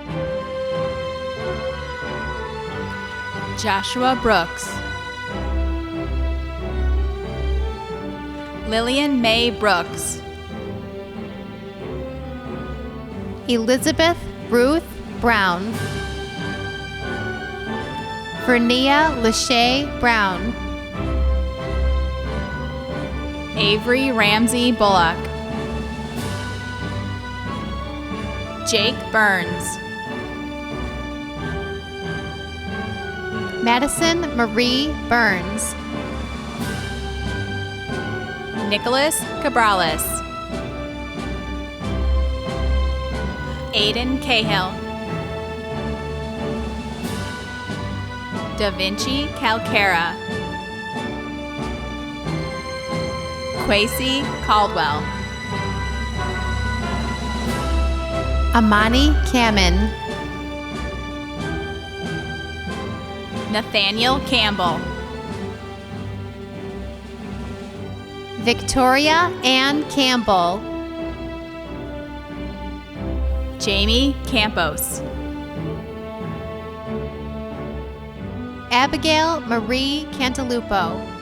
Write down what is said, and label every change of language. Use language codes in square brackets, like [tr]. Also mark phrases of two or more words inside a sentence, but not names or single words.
[en] Joshua Brooks. Lillian Mae Brooks. Elizabeth Ruth Brown. Vernia Lachey Brown. Avery Ramsey Bullock. Jake Burns. Madison Marie Burns. Nicholas Cabrales. Aiden Cahill. Da Vinci Calcara. Quasi Caldwell. Amani Kamen. Nathaniel Campbell. Victoria Ann Campbell. Jamie Campos. Abigail Marie Cantalupo.